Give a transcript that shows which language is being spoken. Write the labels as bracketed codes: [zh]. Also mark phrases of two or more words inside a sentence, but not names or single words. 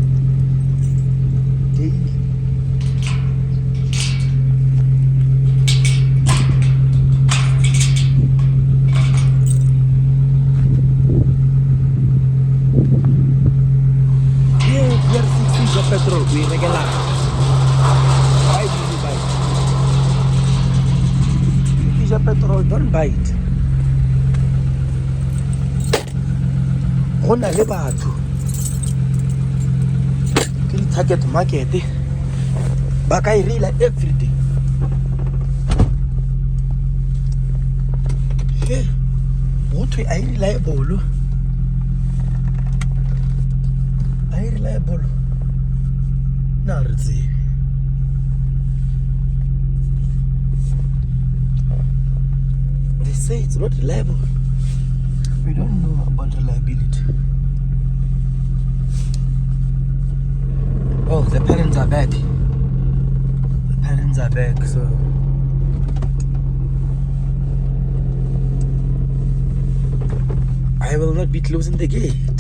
[en] Daily. Yeah, VR6 is your petrol. We regular. Why do you buy it? If it's your petrol, don't buy it. [tn] Gona le batho ke di- [en] target market [tn] ba ka e rela everyday. Hey, botho a e reliable. A e reliable. Na re tsebe. [en] They say it's not reliable. We don't know about reliability. Oh, the parents are back. The parents are back, so I will not be closing the gate.